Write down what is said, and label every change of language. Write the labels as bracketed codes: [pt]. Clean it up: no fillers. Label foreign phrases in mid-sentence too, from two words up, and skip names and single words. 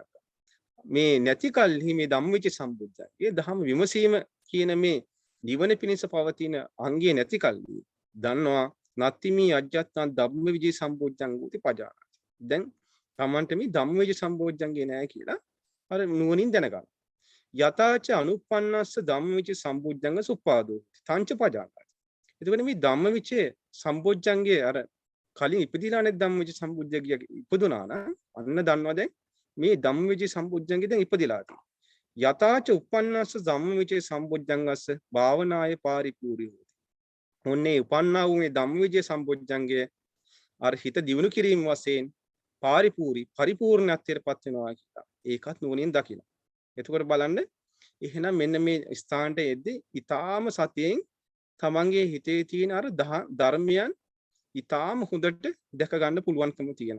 [si] මේ නැති කල්හි මේ ධම්මවිචේ සම්බොජ්ජංගේ ධම්ම විමසීම කියන මේ නිවන පිණිස පවතින අංගයේ නැති කල්හි දන්නවා [pi] නත්තිමේ අජ්ජත්තං ධම්මවිචේ සම්බොජ්ජංගෝති පජාන. [si] දැන් තමන්ට මේ ධම්මවිචේ සම්බොජ්ජංගේ නැහැ කියලා අර නුවණින් දැනගන්න. [pi] යතාච අනුප්පන්නස්ස ධම්මවිචේ සම්බොජ්ජංග සුප්පාදෝ තංච පජානාති. [si] එතකොට මේ ධම්මවිචේ සම්බොජ්ජංගේ අර කලින් ඉපදිලා නැත් ධම්මවිචේ සම්බොජ්ජංගය ඉපදුනා නම් අන්න දන්නවා දැන් මේ ධම්මවිචේ සම්බොජ්ජංගේ දැන් ඉපදිලා තියෙනවා. [pi] යතාච උප්පන්නස්ස ධම්මවිචේ සම්බොජ්ජංගස්ස භාවනාය පාරිපූර්ණයි. [si] ඔන්නේ උපන්නා වූ මේ ධම්මවිජය සම්බොජ්ජංගය අර හිත දියුණු කිරීම වශයෙන් පරිපූර්ණත්වයට පත් වෙනවා කියලා. ඒකත් නුවණින් දකින්න. එතකොට බලන්න එහෙනම් මෙන්න මේ ස්ථානට එද්දී ඊටාම සතියෙන් තමන්ගේ හිතේ තියෙන අර ධර්මයන් ඊටාම හොඳට දැක ගන්න පුළුවන්කම තියෙනවා.